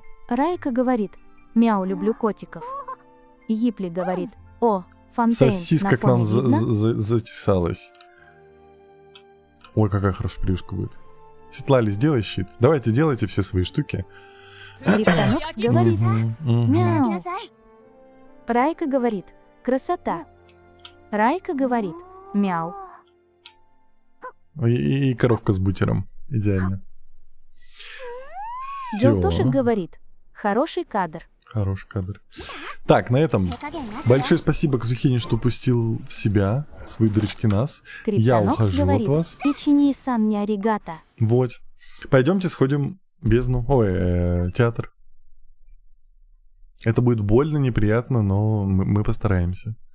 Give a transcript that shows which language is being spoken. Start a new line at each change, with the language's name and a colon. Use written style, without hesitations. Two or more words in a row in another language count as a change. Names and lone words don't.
Russian: Райка говорит, мяу, люблю котиков. Йипли говорит, о, фонтейн, Сосиска на к нам фоне видно? затесалась. Ой, какая хорошая плюшка будет. Светлали, сделай щит. Давайте, делайте все свои штуки. Криптонокс говорит, Мгм, мгм.
Japanese: 働き
Russian: мяу.
Japanese: なさい
Russian: Райка говорит, красота. Райка говорит, мяу. И коровка с бутером. Идеально. Все. Желтушек говорит, хороший кадр. Хороший кадр. Так, на этом
Japanese: 手加減なしよ
Russian: большое спасибо Казухине, что пустил в себя свои дырочки нас. Я Криптонокс ухожу говорит, от вас. Ичини-сан не аригата. Вот. Пойдемте сходим в бездну. Ой, театр. Это будет больно, неприятно, но мы постараемся.